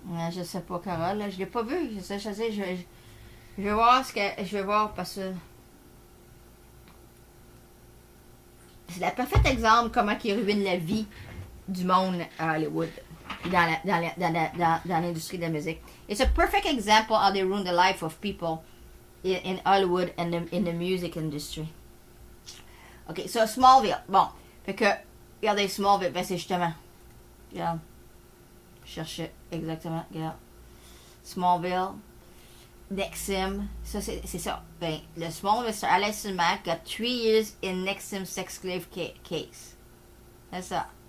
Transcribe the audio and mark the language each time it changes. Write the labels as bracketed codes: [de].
[fr] Je sais pas, Carole. Là, je l'ai pas vu. Je sais, je vais voir ce que. Je vais voir parce que. C'est le parfait exemple comment il ruine la vie du monde à Hollywood. Dans l'industrie de la musique. [en] It's a perfect example how they ruin the life of people in Hollywood and in the music industry. Ok, so Smallville. [fr] Bon, fait que, regardez Smallville, ben c'est justement. Regarde. Je cherchais exactement, regarde. Smallville. Nexim. Ça, c'est ça. Ben, le [en] Smallville Sir Alison Mack got 3 years in Nexim sex slave case. [fr] C'est ça.